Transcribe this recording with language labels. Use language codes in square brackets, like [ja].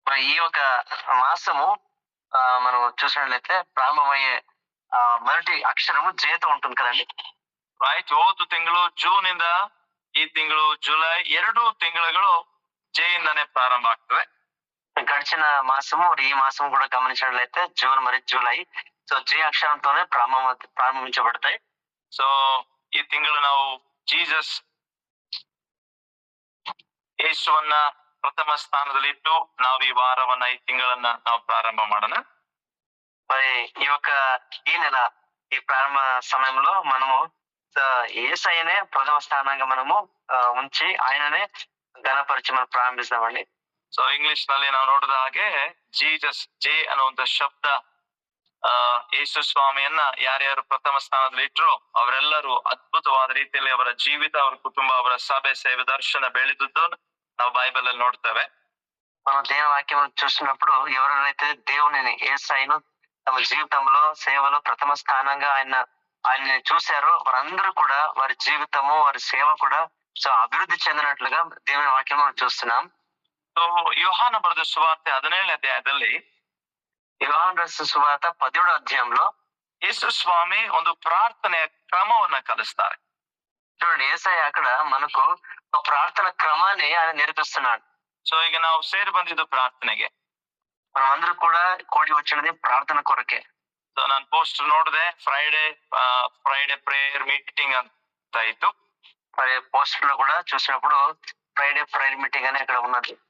[te] ఈ యొక్క మాసము మనం చూసినట్లయితే ప్రారంభమయ్యే మొదటి అక్షరము జేతో ఉంటుంది కదండి. [en] Right. [kn] ಹೋದ ತಿಂಗಳು ಜೂನ್ ಇಂದ ಈ ತಿಂಗಳು ಜುಲೈ 2 ತಿಂಗಳುಗಳು ಜೆ ಇಂದಾನೆ ಪ್ರಾರಂಭ ಆಗ್ತವೆ. [te] గడిచిన మాసము ఈ మాసం కూడా గమనించినట్లయితే జూన్ మరియు జూలై సో జే అక్షరంతోనే ప్రారంభించబడతాయి. [kn] ಸೊ ಈ ತಿಂಗಳು ನಾವು ಜೀಸಸ್ ಯೇಸುವನ್ನ ಪ್ರಥಮ ಸ್ಥಾನದಲ್ಲಿ ಇಟ್ಟು ನಾವು ಈ ವಾರವನ್ನ, ಈ ತಿಂಗಳನ್ನ ನಾವು ಪ್ರಾರಂಭ ಮಾಡೋಣ. [te] మరి ఈ యొక్క ఈ నెల ఈ ప్రారంభ సమయంలో మనము యేసయ్యనే ప్రథమ స్థానంగా మనము ఉంచి ఆయననే ఘనపరిచి మనం ಪ್ರಾರಂಭಿಸ್ತಾమండి. [kn] ಸೊ ಇಂಗ್ಲಿಷ್ ನಲ್ಲಿ ನಾವು ನೋಡಿದ ಹಾಗೆ ಜೀಸಸ್, ಜೆ ಅನ್ನುವಂತ ಶಬ್ದ ಯೇಸು ಸ್ವಾಮಿಯನ್ನ ಯಾರ್ಯಾರು ಪ್ರಥಮ ಸ್ಥಾನದಲ್ಲಿ ಇಟ್ರು ಅವರೆಲ್ಲರೂ ಅದ್ಭುತವಾದ ರೀತಿಯಲ್ಲಿ ಅವರ ಜೀವಿತ, ಅವರ ಕುಟುಂಬ, ಅವರ ಸಭೆ, ಸೇವೆ, ದರ್ಶನ ಬೆಳೆದದ್ದು ನಾವು ಬೈಬಲ್ ಅಲ್ಲಿ ನೋಡ್ತೇವೆ. [te] మనం దేవుని వాక్యం చూసినప్పుడు ఎవరైతే దేవుని యేసయ్యను తమ జీవితంలో, సేవలో ప్రథమ స్థానంగా ఆయన్ని చూశారో వారందరూ కూడా వారి జీవితము, వారి సేవ కూడా సో అభివృద్ధి చెందినట్లుగా దేవుని వాక్యం మనం చూస్తున్నాం. [kn] సో యోహాన బರೆದ ಸುವಾರ್ತೆ 17ನೇ ಅಧ್ಯಾಯದಲ್ಲಿ, [te] యోహాను రాసిన సువార్త 17వ అధ్యాయంలో [kn] ಯೇಸು ಸ್ವಾಮಿ ಒಂದು ಪ್ರಾರ್ಥನೆಯ ಕ್ರಮವನ್ನ ಕಲಿಸ್ತಾರೆ. [te] చూడండి, యేసయ్య అక్కడ మనకు ఒక ప్రార్థన క్రమాన్ని ఆయన నేర్పిస్తున్నాడు. [kn] ಸೊ ಈಗ ನಾವು ಸೇರಿ ಬಂದಿದ್ದು ಪ್ರಾರ್ಥನೆಗೆ. [te] మనం అందరూ కూడా కూడి వచ్చినది ప్రార్థన కొరకే. [kn] ಸೊ ನಾನು ಪೋಸ್ಟ್ ನೋಡಿದೆ, ಫ್ರೈಡೆ ಪ್ರೇಯರ್ ಮೀಟಿಂಗ್ ಅಂತ ಇತ್ತು. [te] మరి పోస్టర్ లో కూడా చూసినప్పుడు ఫ్రైడే ప్రేయర్ మీటింగ్ అని అక్కడ ఉన్నది.